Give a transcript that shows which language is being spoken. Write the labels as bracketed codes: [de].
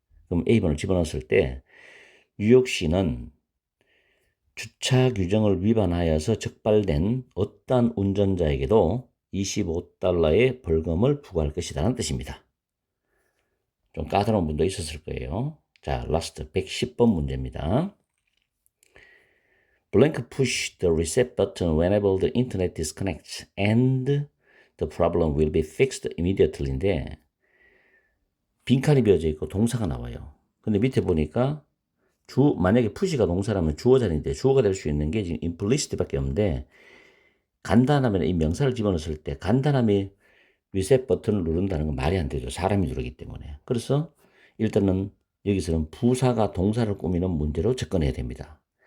[ko] 그럼 A번을 집어넣었을 때 뉴욕시는 주차 규정을 위반하여서 적발된 어떠한 운전자에게도 $25의 벌금을 부과할 것이라는 뜻입니다. 좀 까다로운 분도 있었을 거예요. 자, 라스트 110번 문제입니다. [en] Blank push the reset button whenever the internet disconnects and the problem will be fixed immediately [ko] 인데 빈칸이 비어져 있고 동사가 나와요. 근데 밑에 보니까 만약에 푸시가 동사라면 주어 자리인데 주어가 될 수 있는 게 지금 implicit밖에 없는데 간단하면 이 명사를 집어넣었을 때 간단함이 리셋 버튼을 누른다는 건 말이 안 되죠. 사람이 누르기 때문에. 그래서 일단은 여기서는 부사가 동사를 꾸미는 문제로 접근해야 됩니다.